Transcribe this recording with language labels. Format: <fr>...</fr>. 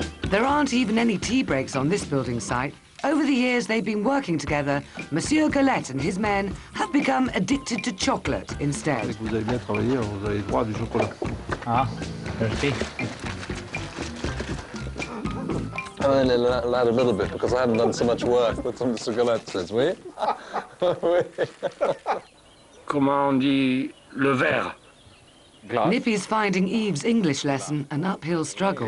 <en>There aren't even any tea breaks on this building site. Over the years they've been working together, Monsieur Golette and his men have become addicted to chocolate instead.</en> <fr>Vous avez bien travaillé, vous avez droit du chocolat. Ah, merci.</fr> <en>I only allowed a little bit because I hadn't done so much work with some cigarettes, oui?</en> <fr>Oui. Comment on dit le verre?</fr> <en>Glass. Nippy's finding Eve's English lesson an uphill struggle.</en>